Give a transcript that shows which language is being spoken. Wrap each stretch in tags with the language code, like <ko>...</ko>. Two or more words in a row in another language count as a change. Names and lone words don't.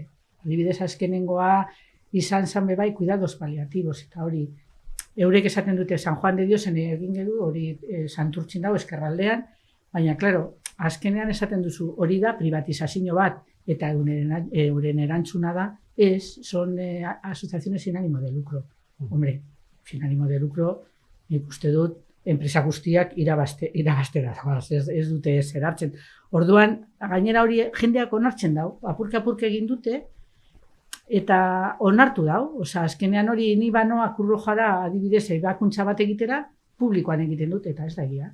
<eu>Adibidez, azkenengoa izan zan bebai</eu> <es>cuidados paliativos,</es> <eu>eta hori eurek esaten dute San Juan de Diosen egin gedu, hori Santurtzin dago eskerraldean, baina, klaro, azkenean esaten duzu hori da privatizazio bat, eta euren erantzuna da,</eu> <es>son asociaciones sin ánimo de lucro. Hombre, sin ánimo de lucro,</es> <eu>nik uste dut, enpresa guztiak irabastera, ez dute zer hartzen. Orduan, gainera hori jendeak onartzen dau, apurke egin dute, eta onartu dau, osea, azkenean hori ni banoa Cruz-Rojara adibidez ebakuntza bat egitera, publikoan egiten dute, eta ez da egia.</eu>